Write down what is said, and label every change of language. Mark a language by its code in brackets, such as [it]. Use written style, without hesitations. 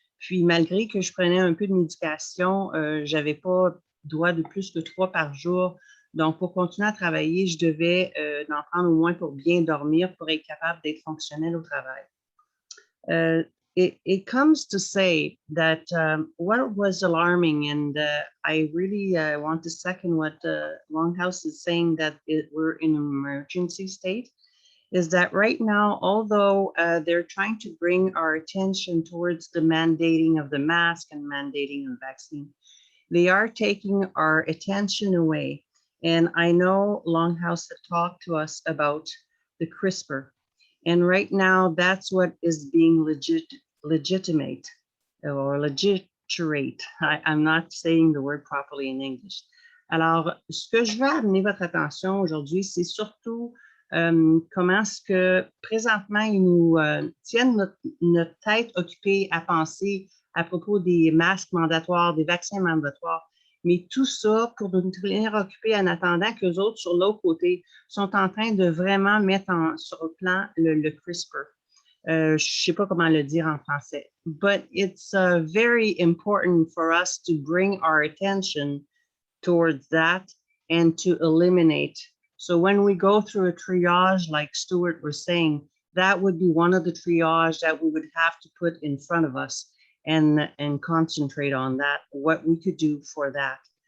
[fr] Puis, malgré que je prenais un peu de médication, j'avais pas droit de plus que 3 par jour. Donc, pour continuer à travailler, je devais en prendre au moins pour bien dormir, pour être capable d'être fonctionnel au travail. [en] It comes to say that what was alarming, and I really want to second what Longhouse is saying, that we're in an emergency state, is that right now, although they're trying to bring our attention towards the mandating of the mask and mandating of the vaccine, they are taking our attention away. And I know Longhouse had talked to us about the CRISPR. And right now, that's what is being legitimate or legitimate. I'm not saying the word properly in English. [fr] Alors, ce que je veux amener votre attention aujourd'hui, c'est surtout comment est-ce que présentement, ils nous tiennent notre tête occupée à penser à propos des masques mandatoires, des vaccins mandatoires. Mais tout ça pour nous tenir occupés en attendant que les autres, sur l'autre côté, sont en train de vraiment mettre sur le plan le CRISPR. Je ne sais pas comment le dire en français. [en] But it's very important for us to bring our attention towards that and to eliminate. So when we go through a triage, like Stuart was saying, that would be one of the triage that we would have to put in front of us and concentrate on that, what we could do for that.